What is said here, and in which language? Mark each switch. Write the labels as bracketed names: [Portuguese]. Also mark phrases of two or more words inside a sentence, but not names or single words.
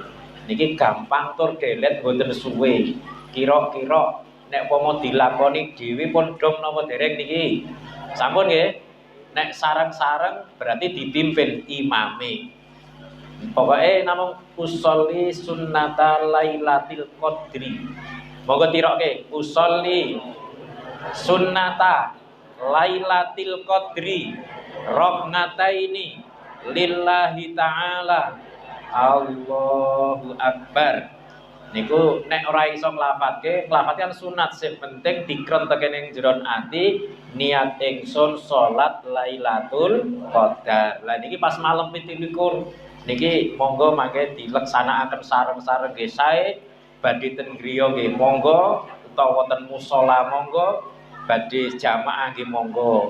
[Javanese] Niki gampang tur gelet mboten suwe. Kira-kira nek pomo dilakoni dhewe pun dong napa dereng niki? Sampun nggih. Nek sareng-sareng berarti dipimpin imame. Pokoke namung [Arabic] أصلي سنة ليلة القدر. [Javanese] Monggo tiroke [Arabic] أصلي سنة ليلة القدر ركعتين لله تعالى. الله أكبر. [Javanese] Niku nek ora iso nglafadzke, nglafadzkan sunat sing penting dikrenteken ing jero ati niat ingsun salat Lailatul Qadar. Lah niki pas malam 17 niki monggo mangke dileksanakaken sareng-sareng nggih sae, badhe ten griya nggih monggo utawa ten musala monggo, badhe jamaah nggih monggo.